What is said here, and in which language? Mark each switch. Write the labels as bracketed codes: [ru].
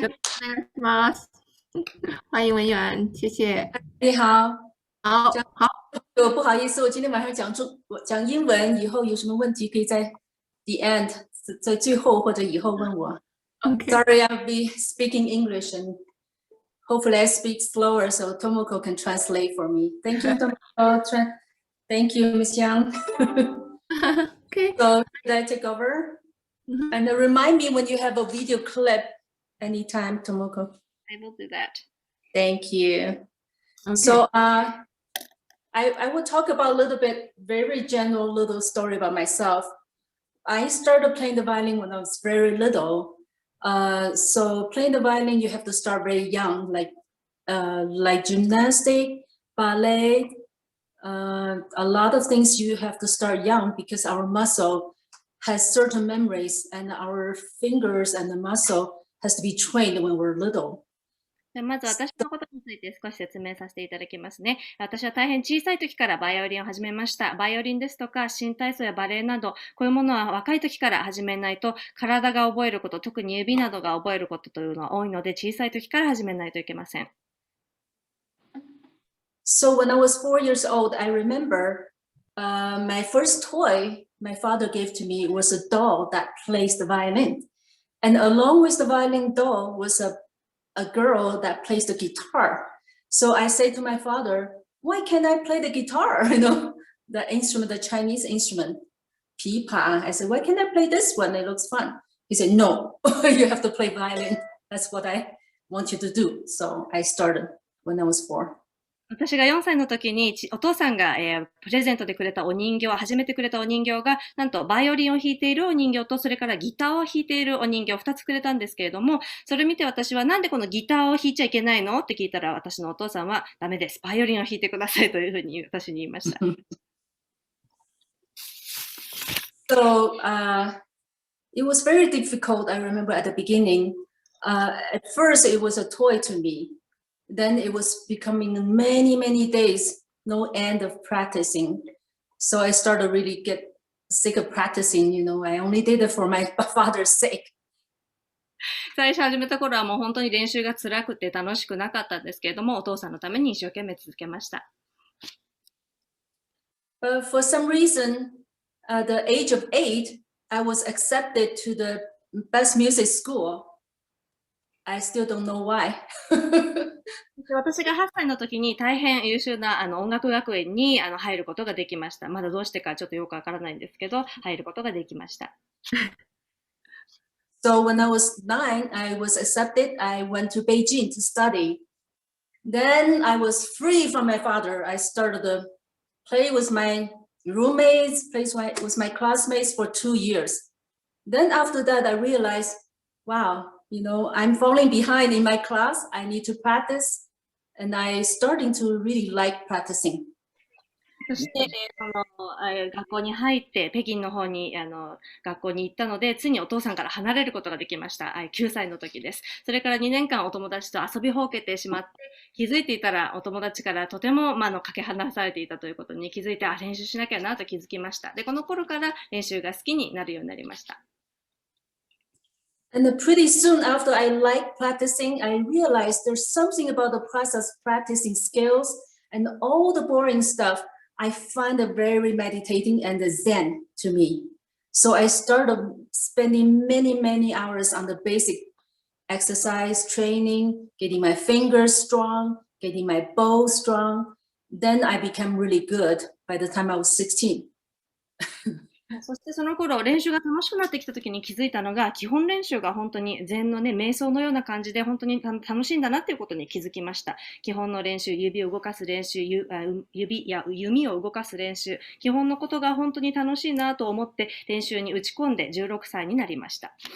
[ja] よろしくお願いします。 [zh] 欢迎文员，谢谢。你好。好，好，不好意思，我今天晚上讲英文，以后有什么问题可以在 [en] the end， [zh] 在最后或者以后问我。 [en] OK。 Sorry, I'll be speaking English and hopefully I speak slower so Tomoko can translate for me. Thank you, Tomoko. Thank you, Ms. Yang. OK。 So, should I take over? And remind me when you have a video clip anytime, Tomoko. I will do that. Thank you. Okay. So, I will talk about a little bit, very general little story about myself. I started playing the violin when I was very little. So playing the violin, you have to start very young, like gymnastic, ballet, a lot of things you have to start young because our muscle has certain memories and our fingers and the muscle has to be trained when we're little. [ja] まず私のことについて少し説明させていただきますね。私は大変小さい時からバイオリンを始めました。バイオリンですとか新体操やバレエなど、こういうものは若い時から始めないと体が覚えること、特に指などが覚えることというのは多いので、小さい時から始めないといけません。 [en] So when I was 4 years old, I remember my first toy my father gave to me was a doll that plays the violin. And along with the violin doll was a girl that plays the guitar. So I say to my father, why can't I play the guitar? You know, the instrument, the Chinese instrument, pipa. I said, why can't I play this one? It looks fun. He said, no, you have to play violin. That's what I want you to do. So I started when I was 4. [ja] 私が4歳の時にお父さんが、プレゼントでくれたお人形、初めてくれたお人形が、なんとバイオリンを弾いているお人形と、それからギターを弾いているお人形2つくれたんですけれども、それ見て私はなんでこのギターを弾いちゃいけないのって聞いたら、私のお父さんはダメです。バイオリンを弾いてくださいというふうに私に言いました。 [en] So it was very difficult, I remember at the beginning. At first it was a toy to me. Then it was becoming many, many days, no end of practicing. So I started really get sick of practicing, you know, I only did it for my father's sake. [ja] 最初始めた頃はもう本当に練習が辛くて楽しくなかったんですけれども、お父さんのために一生懸命続けました。 [en] For some reason, the age of 8, I was accepted to the best music school. I still don't know why. [ja] 私が8歳の時に大変優秀な音楽学園に入ることができました。まだどうしてかちょっとよくわからないんですけど、入ることができました。 [en] So when I was 9, I was accepted. I went to Beijing to study. Then I was free from my father. I started to play with my roommates, play with my classmates for 2 years. Then after that, I realized, wow, you know, I'm falling behind in my class. I need to practice. And I starting to really like practicing. [ja] そして、学校に入って、北京の方に、学校に行ったので、ついにお父さんから離れることができました。9歳の時です。それから2年間お友達と遊びほうけてしまって、気づいていたらお友達からとても、かけ離されていたということに気づいて、練習しなきゃなと気づきました。で、この頃から練習が好きになるようになりました。 [en] And then pretty soon after I liked practicing, I realized there's something about the process of practicing skills and all the boring stuff. I find it very meditating and zen to me. So I started spending many hours on the basic exercise training, getting my fingers strong, getting my bow strong. Then I became really good by the time I was 16. [ja] そしてその頃、練習が楽しくなってきた時に気づいたのが、基本練習が本当に禅のね、瞑想のような感じで本当に楽しいんだなっていうことに気づきました。基本の練習、指を動かす練習、指や弓を動かす練習、基本のことが本当に楽しいなと思って練習に打ち込んで16歳になりました。